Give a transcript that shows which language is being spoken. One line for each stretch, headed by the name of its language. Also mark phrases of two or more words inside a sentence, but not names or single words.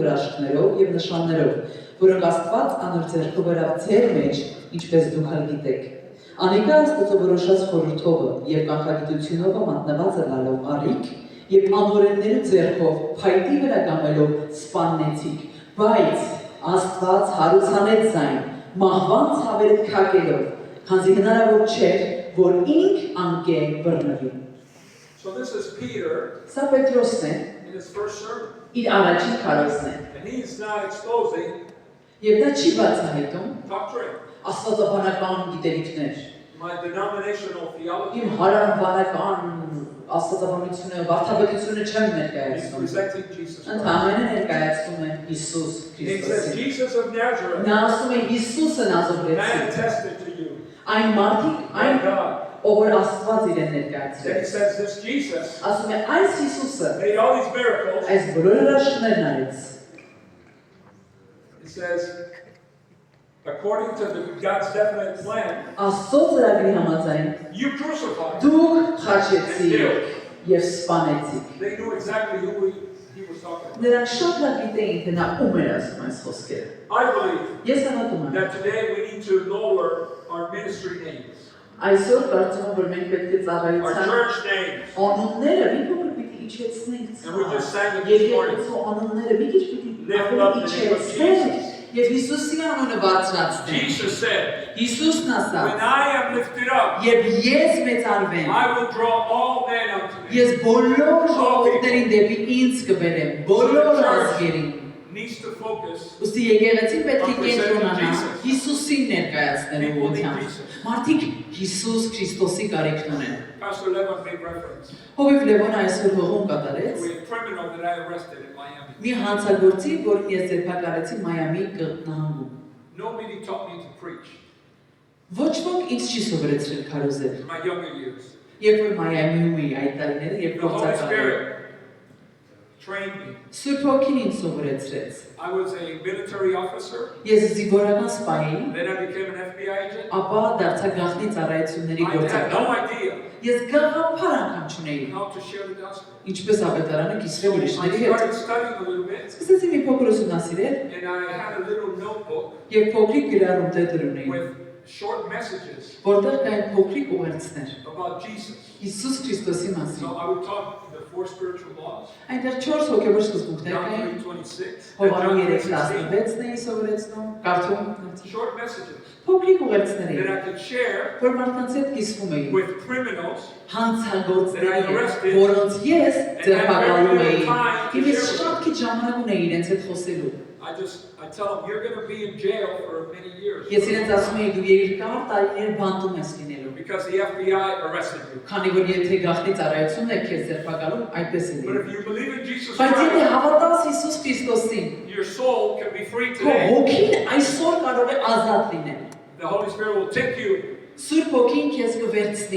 Armenian: հրաշքներով եւ նշաններով, որոնք Աստված անոր ձեռքով վերավ ձեր մեջ, ինչպես դուք հալ գիտեք։ Անիկա Աստծո որոշած խորհրդովը եւ կանխագիտությունով մատնված ըլլալով արիք եւ անօրենների ձեռքով փայտի վրա գամելով սպաննեցիք, բայց Աստված հարուցանեց զայն, մահվան ցավերը քակելով, քանզի հնարավոր չէր, որ ինք անկեն բռնվի։
English: So this is Peter
Armenian: Սա Պետրոսն է,
English: in his first sermon.
Armenian: իր առաջին քարոզն է,
English: And he's not exposing
Armenian: եւ դա չի բացահայտում
English: doctrine,
Armenian: աստվածաբանական գիտելիքներ,
English: my denominational theology.
Armenian: իմ հարանվանական աստվածաբանությունը, վարդապետությունը չեմ
English: He's
Armenian: ներկայացնում,
English: presenting Jesus Christ.
Armenian: ընդհանրապես ներկայացնում է Հիսուս
English: He says,
Armenian: Քրիստոսին։
English: Jesus of Nazareth,
Armenian: Նա ասում է Հիսուսը Նազովրեցի,
English: man attested to you
Armenian: այն մարդիկ,
English: by
Armenian: այն
English: God
Armenian: ով որ Աստված իրեն
English: Then he
Armenian: ներկայացրեց։
English: says this Jesus
Armenian: Ասում է այս Հիսուսը
English: made all these miracles.
Armenian: այս բոլոր հրաշքներն արեց։
English: He says, according to God's definite plan,
Armenian: Աստծո ծրագրի համաձայն
English: you crucified.
Armenian: դուք խաչեցիք եւ սպանեցիք։
English: They knew exactly who he was talking about.
Armenian: Նրանք շատ լավ գիտեին, թե նա ում էր ասում այս խոսքերը։
English: I believe
Armenian: Ես հավատում եմ,
English: that today we need to lower our ministry names,
Armenian: այսօր կարծում եմ, որ մենք պետք է
English: our
Armenian: ծառայության
English: church names.
Armenian: անունները մի փոքր պիտի իջեցնենք
English: And we just sang it
Armenian: Եվ
English: this morning.
Armenian: Եկեղեցու անունները մի քիչ պիտի
English: Lift up the name of
Armenian: իջեցնենք եւ Հիսուսի անունը բարձրացնենք։
English: Jesus said,
Armenian: Հիսուսն
English: when
Armenian: ասաց.
English: I am lifted up,
Armenian: Եվ ես մեծարվեմ,
English: I will draw all men unto me.
Armenian: ես բոլոր ժողովուրդներին դեպի ինձ կբերեմ, բոլոր ազգերին։
English: Needs to focus.
Armenian: Ուստի եկեղեցին պետք է կենտրոնանա Հիսուսին ներկայացնելու ուղղությամբ։ Մարդիկ Հիսուս Քրիստոսի կարիքն ունեն։
English: Pastor Levon made reference
Armenian: Հովիվ Լևոնը այսօր հողում կատարեց
English: to a criminal that I arrested in Miami.
Armenian: մի հանցագործի, որին ես ձերբակալեցի Մայամի նահանգում։
English: Nobody taught me to preach
Armenian: Ոչ ոք ինձ չի սովորեցրել քարոզել։
English: in my younger years.
Armenian: Երբ որ Մայամիում էի այդ տարիները, երբ
English: The Holy
Armenian: գործակալ էի,
English: Spirit trained me.
Armenian: Սուրբ Հոգին ինձ սովորեցրեց։
English: I was a military officer,
Armenian: Ես զինվորական սպա էի,
English: then I became an FBI agent.
Armenian: ապա դարձա գաղտնի ծառայությունների
English: I had no
Armenian: գործակալ։
English: idea
Armenian: Ես գաղափար անգամ չունեի,
English: how to share the gospel.
Armenian: ինչպես ավետարանը կիսվե
English: I
Armenian: ուրիշների հետ։
English: started studying a little bit,
Armenian: Սկսեցի մի փոքր ուսումնասիրել
English: and I had a little notebook
Armenian: եւ փոքրիկ գրառում տետր ունեի,
English: with short messages
Armenian: որտեղ կային փոքրիկ ուղերձներ
English: about Jesus.
Armenian: Հիսուս Քրիստոսի մասին։
English: So I would talk the 4 spiritual laws,
Armenian: Այնտեղ 4 հոգևոր սկզբունքներ
English: John
Armenian: կային։
English: 3:26, and
Armenian: Հովանու
English: John 3:16.
Armenian: 3:16-ն էի սովորեցնում, կարդում։
English: Short messages
Armenian: Փոքրիկ ուղերձներ
English: that
Armenian: էի,
English: I could share
Armenian: որ մարդկանց հետ կիսվում էի։
English: with criminals
Armenian: Հանցագործների հետ, որոնց ես ձերբակալում էի։ Եվ ես շատ քիչ ժամանակ ունեի իրենց հետ խոսելու։
English: I tell them, you're going to be in jail for many years
Armenian: Ես իրենց ասում էի, դու երկար տարիներ բանտում ես լինելու։
English: because the FBI arrested you.
Armenian: Քանի որ եթե գաղտնի ծառայությունն է քեզ ձերբակալում, այդպես է
English: But
Armenian: լինում։
English: if you believe in Jesus
Armenian: Բայց եթե
English: Christ,
Armenian: հավատաս Հիսուս Քրիստոսին,
English: your soul can be free
Armenian: քո
English: today.
Armenian: հոգին այսօր կարող է ազատ լինել։
English: The Holy Spirit will take you
Armenian: Սուրբ Հոգին քեզ կվերցնի